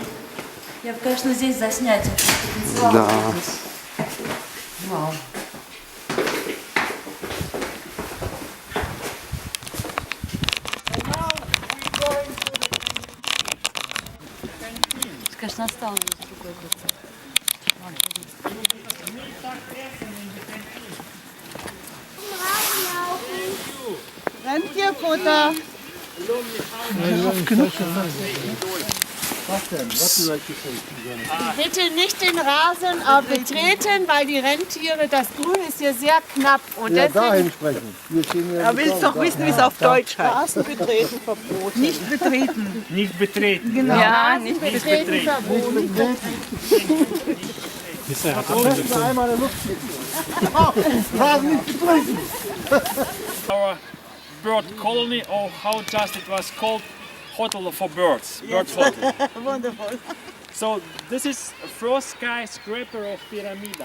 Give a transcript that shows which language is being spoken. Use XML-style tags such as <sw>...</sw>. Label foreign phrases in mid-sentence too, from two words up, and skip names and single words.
<ru>Я бы, конечно, здесь заснять этот потенциал. Да. Вау. Конечно, настал уже другой год.</ru> <de>Rentierfutter. Bitte nicht den Rasen betreten, weil die Rentiere, das Grün ist hier sehr knapp. Und deswegen Er will doch wissen, wie es auf Deutsch heißt. Rasen betreten verboten. Nicht betreten. Nicht betreten. Genau. Ja, nicht betreten verboten.</de> <en>Our bird colony, or how just it was called, hotel for birds. Bird hotel. Wonderful. So this is the first skyscraper of Pyramida.</en>